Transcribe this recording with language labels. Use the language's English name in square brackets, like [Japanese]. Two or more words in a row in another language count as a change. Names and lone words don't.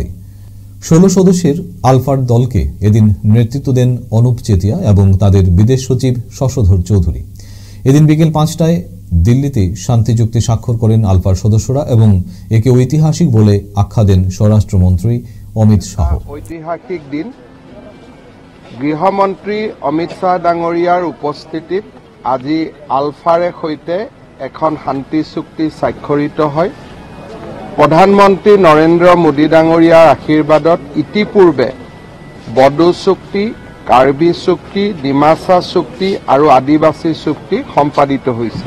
[Bangla] 16 সদস্যের আলফার দলকে এদিন নেতৃত্ব দেন অনুপ চেতিয়া এবং তাদের বিদেশ সচিব শশধর চৌধুরী। এদিন বিকেল 5টায় দিল্লিতে শান্তি চুক্তি স্বাক্ষর করেন আলফার সদস্যরা এবং একে ঐতিহাসিক বলে আখ্যা দেন স্বরাষ্ট্রমন্ত্রী অমিত শাহ। [Assamese] ঐতিহাসিক দিন, গৃহমন্ত্রী অমিত শাহ ডাঙৰীয়াৰ উপস্থিতিত আজি আলফাৰে সৈতে এখন শান্তি চুক্তি স্বাক্ষৰিত হয়। প্ৰধানমন্ত্ৰী নৰেন্দ্ৰ মোদী ডাঙৰীয়াৰ আশীৰ্বাদত ইতিপূৰ্বে বড়ো চুক্তি, কাৰ্বি চুক্তি, ডিমাচা চুক্তি আৰু আদিবাসী চুক্তি সম্পাদিত হৈছিল।